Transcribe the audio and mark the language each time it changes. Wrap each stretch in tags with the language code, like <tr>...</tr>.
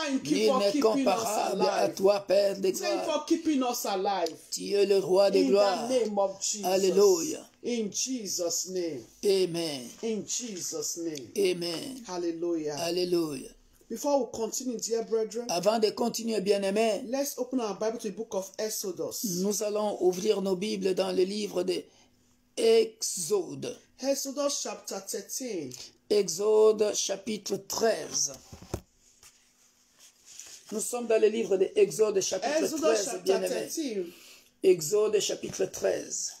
<fr>Nul n'est comparable à toi, Père de gloire. Tu es le roi de gloire. Alléluia.</fr> <en>In Jesus' name. Amen. In Jesus' name. Amen. Hallelujah.</en> <fr>Alléluia.</fr> <en>Before we continue, dear brethren,</en> <fr>avant de continuer, bien-aimés,</fr> <en>let's open our Bible to the book of Exodus.</en> <fr>Nous allons ouvrir nos Bibles dans le livre de Exode.</fr> <en>Exodus chapter 13.</en> <fr>Exode chapitre 13. Nous sommes dans le livre de Exode chapitre 13, bien-aimés. Exode chapitre 13.</fr>